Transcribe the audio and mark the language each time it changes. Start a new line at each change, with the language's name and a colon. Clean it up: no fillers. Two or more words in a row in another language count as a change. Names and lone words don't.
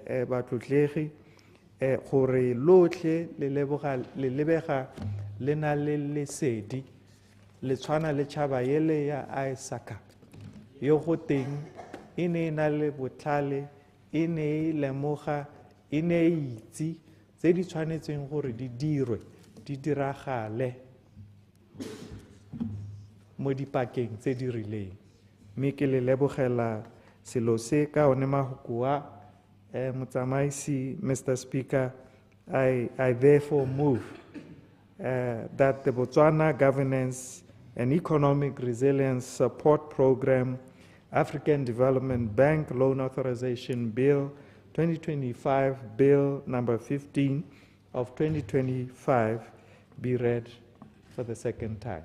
Tswana: batlotlegi gore lotlhe le lebega le na le lesedi le tshwana le tšhaba yele ya Isaka yo go teng e ne na le botlhale e ne e lemoga e ne e itse tse di tshwanetseng gore di dirwe di diragale mo dipakeng tse di rileng mme ke le lebogela selo se ka one mahoko a motsamaisi.
English: Mr. Speaker, I therefore move that the Botswana Governance and Economic Resilience Support Program African Development Bank Loan Authorization Bill 2025, Bill number 15 of 2025 be read for the second time.